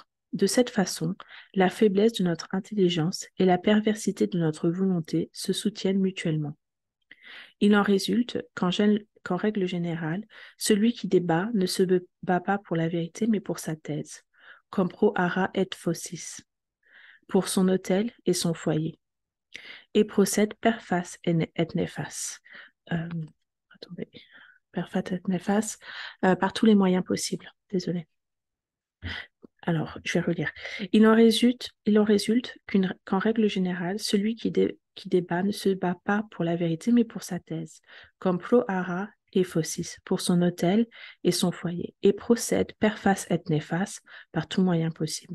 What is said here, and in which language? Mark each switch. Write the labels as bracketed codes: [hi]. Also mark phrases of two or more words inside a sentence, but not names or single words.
[fr] De cette façon, la faiblesse de notre intelligence et la perversité de notre volonté se soutiennent mutuellement. Il en résulte qu'en règle générale, celui qui débat ne se bat pas pour la vérité mais pour sa thèse, comme [la] pro ara et faucis, [fr] pour son autel et son foyer, et procède [la] per fas et nefas. Attendez, per fas et nefas, [fr] par tous les moyens possibles. Désolée. Alors, je vais relire. Il en résulte qu'en règle générale, celui qui débat ne se bat pas pour la vérité, mais pour sa thèse, comme [la] pro ara et faucis, [fr] pour son autel et son foyer, et procède [la] per fas et nefas [fr] par tout moyen possible.